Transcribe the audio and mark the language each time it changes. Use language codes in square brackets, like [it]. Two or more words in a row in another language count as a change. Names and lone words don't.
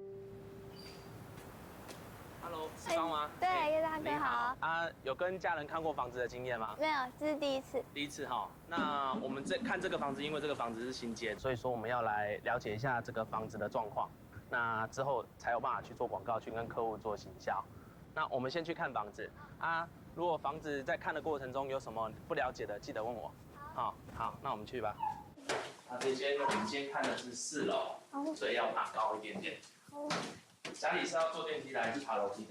[zh] Hello，師方嗎？對，葉大哥好。啊，有跟家人看過房子的經驗嗎？沒有，這是第一次。第一次哈。那我們看這個房子，因為這個房子是新建，所以說我們要來了解一下這個房子的狀況。那之後才有辦法去做廣告，去跟客戶做行銷。那我們先去看房子啊。如果房子在看的過程中有什麼不了解的，記得問我。好，那我們去吧。那这间我们今天看的是4楼，所以要爬高一点点。家里是要坐电梯的还是爬楼梯的？